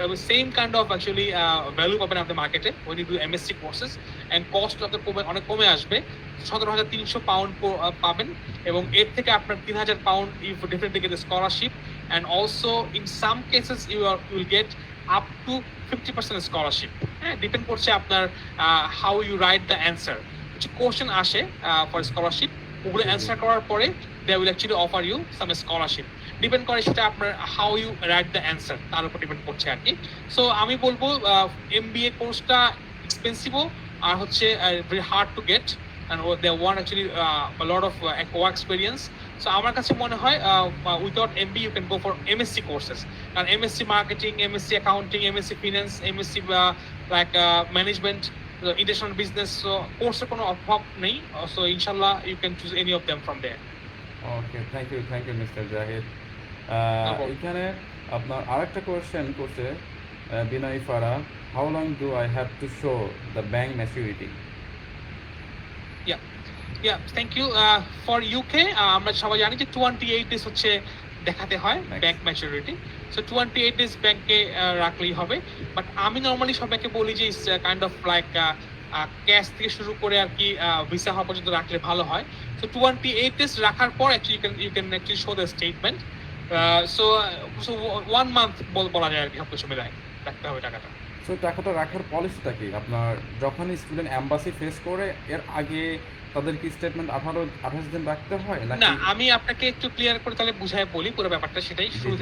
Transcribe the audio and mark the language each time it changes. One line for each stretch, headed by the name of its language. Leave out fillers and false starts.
English: Same kind of actually value
Bangla: পাবেন আপনি মার্কেটে
English: when you do MSc courses, and cost
Bangla: আপনার অনেক কমে আসবে।
English: £17,300
Bangla: পাবেন, এবং এর থেকে আপনার
English: £3,000 you definitely get a scholarship, and also in some cases you will get up to 50% scholarship.
Bangla: Depend করছে আপনার
English: how you write the answer.
Bangla: কিছু কোশ্চেন আসে ফর স্কলারশিপ, ওগুলো অ্যান্সার করার পরে
English: they will actually offer you some scholarship.
Bangla: Depend করে সেটা আপনার how you write the answer তার উপর ডিপেন্ড করছে আর কি। সো আমি বলবো MBA কোর্সটা এক্সপেন্সিভও আর হচ্ছে very hard to get
English: and they want actually a lot of work experience. So আমার কাছে মনে হয় without MBA you can go for MSc courses, and MSc marketing, MSc accounting, MSc finance, MSc management, international business, so course
Bangla: কোনো অভাব নেই।
English: So inshallah you can choose any of them from there. Okay, thank you mister Zahid. problem.
Bangla: এখানে আপনার আরেকটা question করছে বিনয় ফারা,
English: How long do I have to show the bank maturity? Yeah, thank you.
Bangla: For UK আমরা সবাই জানি যে 28 days হচ্ছে দেখাতে হয়
English: Next.
Bangla: Bank maturity. So 28 days ব্যাংকে রাখলেই হবে, বাট আমি নর্মালি সবাইকে বলি যে
English: it's kind of like
Bangla: cash থেকে শুরু করে আর কি ভিসা হওয়া পর্যন্ত রাখলে ভালো হয়। সো 28 days রাখার পর
English: Actually you can actually show the statement.
Bangla: So 1 month বলা যায় আর কি সব কিছু মিলায় রাখতে হবে টাকাটা। সো টাকাটা রাখার পলিসিটা কি? আপনার যখন স্টুডেন্ট এম্বাসি ফেস করে এর আগে তাদের কি স্টেটমেন্ট 28 দিন রাখতে হয় না, নাকি? আমি আপনাকে একটু ক্লিয়ার করে তাহলে বুঝায় বলি পুরো ব্যাপারটা, সেটাই শুরু